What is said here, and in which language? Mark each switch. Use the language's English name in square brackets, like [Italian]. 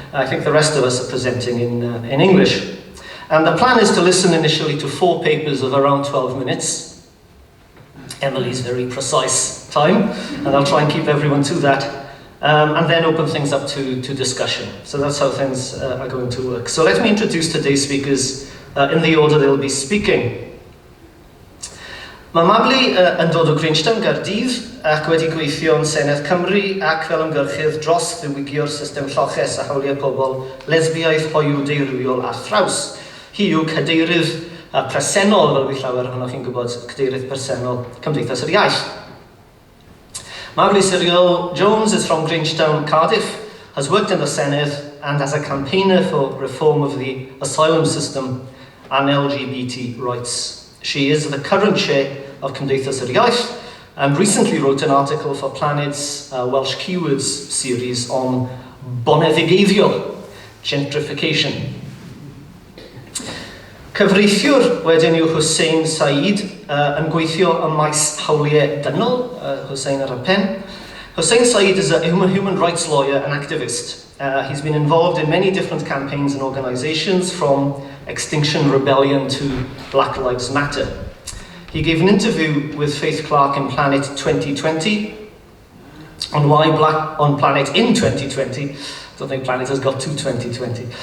[English] I think the rest of us are presenting in English. And the plan is to listen initially to 4 papers of around 12 minutes. Emily's very precise time, and I'll try and keep everyone to that. And then open things up to discussion. So that's how things are going to work. So let me introduce today's speakers in the order they'll be speaking. [Welsh] Mae Mabli yn dod o Greenstown, Gaerdydd, ac wedi gweithio yn Senedd Cymru ac fel ymgyrchydd dros ddiwygio'r system lloches a hawliau pobl, lesbiaeth, hoyw, deurywiol a thraws. Hi yw cadeirydd presennol, fel fi llawer ohonoch chi'n gwybod, cadeirydd presennol Cymdeithas yr Iaith. [English] Mabli Cyril Jones is from Greenstown, Cardiff, has worked in the Senedd and as a campaigner for reform of the asylum system and LGBT rights. She is the current chair of Cymdeithas yr Iaith and recently wrote an article for Planet's Welsh Keywords series on boneddigeiddio, gentrification. [Welsh] Cyfreithiwr wedyn yw Hussein Said yn gweithio ym maes hawliau dynol, Hussein ar y pen. [English] Hussein Said is a human rights lawyer and activist. He's been involved in many different campaigns and organizations, from Extinction Rebellion to Black Lives Matter. He gave an interview with Faith Clark in Planet 2020 on Planet in 2020. I don't think Planet has got to 2020.